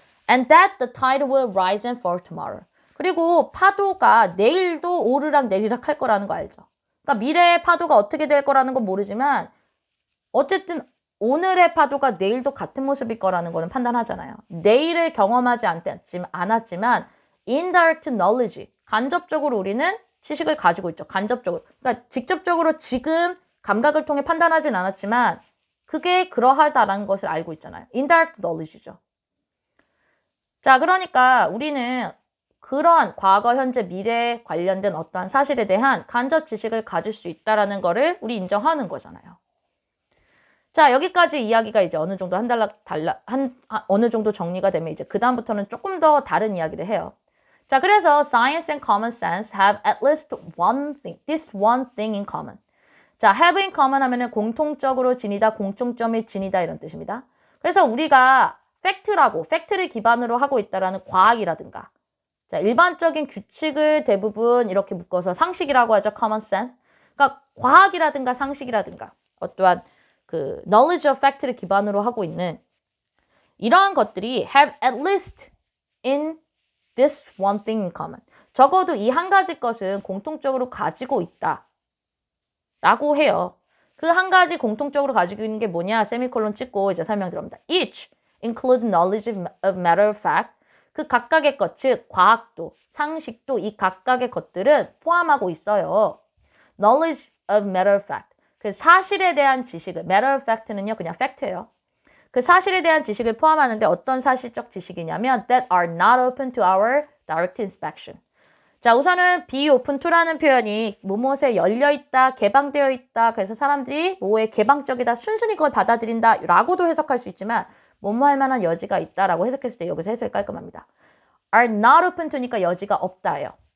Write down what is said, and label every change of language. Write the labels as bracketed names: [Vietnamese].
[English] And that the tide will rise and fall tomorrow. [Korean] 그리고 파도가 내일도 오르락 내리락 할 거라는 거 알죠. 그러니까 미래의 파도가 어떻게 될 거라는 건 모르지만 어쨌든 오늘의 파도가 내일도 같은 모습일 거라는 거는 판단하잖아요. 내일을 경험하지 않았지만 [English] indirect knowledge, [Korean] 간접적으로 우리는 지식을 가지고 있죠. 간접적으로. 그러니까 직접적으로 지금 감각을 통해 판단하진 않았지만 그게 그러하다라는 것을 알고 있잖아요. [English] indirect knowledge죠. [Korean] 자, 그러니까 우리는 그러한 과거, 현재, 미래에 관련된 어떠한 사실에 대한 간접 지식을 가질 수 있다라는 거를 우리 인정하는 거잖아요. 자, 여기까지 이야기가 이제 어느 정도 어느 정도 정리가 되면 이제 그다음부터는 조금 더 다른 이야기를 해요. 자, 그래서 [English] science and common sense have at least this one thing in common. [Korean] 자, [English] have in common [Korean] 하면은 공통적으로 지니다, 공통점이 지니다 이런 뜻입니다. 그래서 우리가 팩트를 기반으로 하고 있다라는 과학이라든가, 자, 일반적인 규칙을 대부분 이렇게 묶어서 상식이라고 하죠. [English] common sense. [Korean] 그러니까 과학이라든가 상식이라든가 어떠한 그 knowledge of fact를 기반으로 하고 있는 이러한 것들이 [English] have at least in this one thing in common. [Korean] 적어도 이 한 가지 것은 공통적으로 가지고 있다 라고 해요. 그 한 가지 공통적으로 가지고 있는 게 뭐냐? 세미콜론 찍고 이제 설명 들어갑니다. [English] Each include knowledge of matter of fact. [Korean] 그 각각의 것, 즉 과학도, 상식도 이 각각의 것들은 포함하고 있어요. [English] Knowledge of matter of fact. [Korean] 그 사실에 대한 지식을, [English] matter of fact [Korean] 는요, 그냥 팩트예요. 그 사실에 대한 지식을 포함하는데 어떤 사실적 지식이냐면 [English] that are not open to our direct inspection. [Korean] 자, 우선은 [English] be open to [Korean] 라는 표현이 무엇에 열려있다, 개방되어 있다. 그래서 사람들이 뭐에 개방적이다, 순순히 그걸 받아들인다 라고도 해석할 수 있지만 뭐뭐 할 만한 여지가 있다라고 해석했을 때 여기서 해석이 깔끔합니다. [English] are not open to [Korean] 니까 여지가 없다예요.